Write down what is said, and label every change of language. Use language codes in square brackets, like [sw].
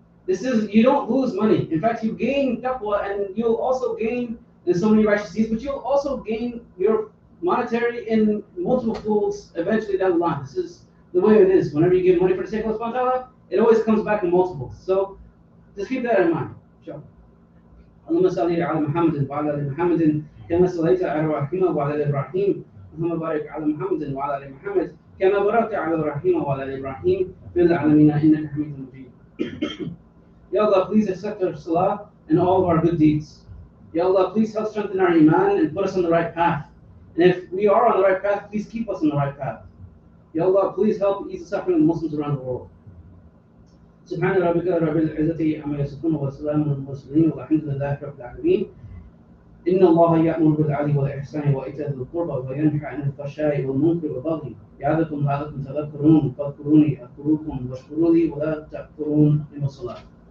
[en] This is, you don't lose money. In fact, you gain taqwa, and you'll also gain in so many righteous deeds, but you'll also gain your monetary in multiple folds eventually down the line. This is the way it is. Whenever you give money for the sake of Allah subhanahu wa ta'ala, it always comes back in multiples. So just keep that in mind. Inshallah. [ar] اللهم صل على محمد وعلى ال محمد كما صليت على ابراهيم وعلى ال ابراهيم اللهم بارك على محمد وعلى ال محمد كما باركت على ابراهيم وعلى ال ابراهيم في العالمين انك حميد مجيد. [en] Ya Allah, please accept our salah and all of our good deeds. Ya Allah, please help strengthen our iman and put us on the right path. And if we are on the right path, please keep us on the right path. Ya Allah, please help ease the suffering of Muslims around the world. [ar] سبحان ربك رب العزة عما يصفون وسلام على المرسلين والحمد لله رب العالمين. إن الله يأمر بالعدل والإحسان وإيتاء ذي القربى وينهى عن الفحشاء والمنكر والبغي يعظكم لعلكم تذكرون فاذكروني أذكركم واشكروا لي ولا تكفرون من الصلاة.